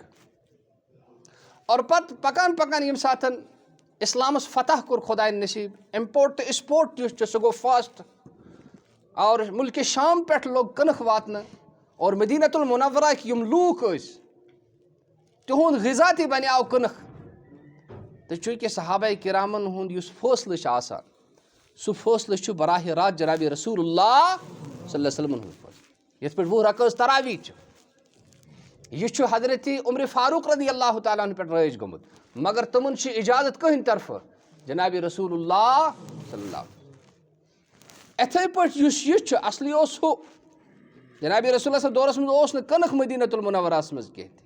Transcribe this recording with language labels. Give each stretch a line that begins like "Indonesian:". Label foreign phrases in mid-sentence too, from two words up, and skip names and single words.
Kashmiri: اور پتہٕ پکان پکان ییٚمہِ ساتہٕ اِسلامس فتح کوٚر خۄداین نصیٖب اِمپورٹ تہٕ ایٚکسپورٹ یُس چھُ سُہ گوٚو فاسٹ اور مُلکہِ شام پٮ۪ٹھ لوٚگ کٕنٕک واتنہٕ اور مدیٖنۃ المنورہٕکۍ یِم لوٗکھ ٲسۍ تِہُنٛد غذا تہِ بنیٛاو کٕنٕک. تہٕ چوٗنٛکہِ صحابہ کرامن ہُنٛد یُس فٲصلہٕ چھُ آسان سُہ فٲصلہٕ چھُ براہ راست جنابِ رسول اللہ
Arabic: صلی اللہ علیہ وسلمن
Kashmiri: ہُنٛد فٲصلہٕ. یِتھ پٲٹھۍ 20 رکٲژ تراویح چھِ یہِ چھُ حضرتِ عمرِ فاروق
Arabic: رضی اللہ تعالیٰ
Kashmiri: ہن پٮ۪ٹھ رٲیِج گوٚمُت مگر تِمن چھِ اِجازت کٕہٕنۍ طرفہٕ جنابِ رسول اللہ
Arabic: صلی اللہ.
Kashmiri: یِتھَے پٲٹھۍ یُس یہِ چھُ اصلی اوس ہُہ جنابِ رسول اللہ صٲب دورس منٛز اوس نہٕ کٕنٕک مدیٖنۃ المنورہس منٛز کینٛہہ تہِ.